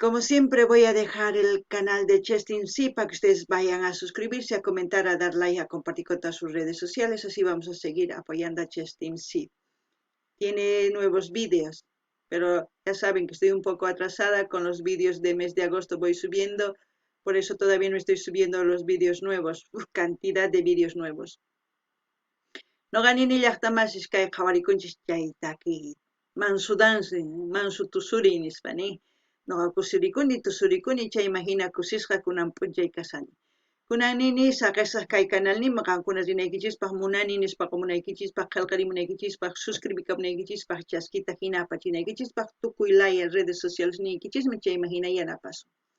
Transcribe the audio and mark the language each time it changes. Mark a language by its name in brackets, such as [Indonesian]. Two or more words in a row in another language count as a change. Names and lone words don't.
[Spanish] Como siempre voy a dejar el canal de Chestin C para que ustedes vayan a suscribirse, a comentar, a dar like, a compartir con todas sus redes sociales, así vamos a seguir apoyando a Chestin C. Tiene nuevos vídeos, pero ya saben que estoy un poco atrasada con los vídeos de mes de agosto, voy subiendo, por eso todavía no estoy subiendo los vídeos nuevos, cantidad de vídeos nuevos. [Quechua] No ganini llaqtamasis kay qhawarikunchis chaytaki mansu dance, mansu tusuri nispani. Noqa kusirikuni tusurikuni chay imagina kusisqa kunan p'unchay kasani. Kunan nini saqisaq kay canalnima qankuna rinaykichispaq munani nispaqa munaykichispaq qillqarimunaykichispaq suscribikamunaykichispaq chaskita hina apachinaykichispaq tukuy laya [Spanish] redes sociales [Quechua] niykichismi chay imagina yanapasun.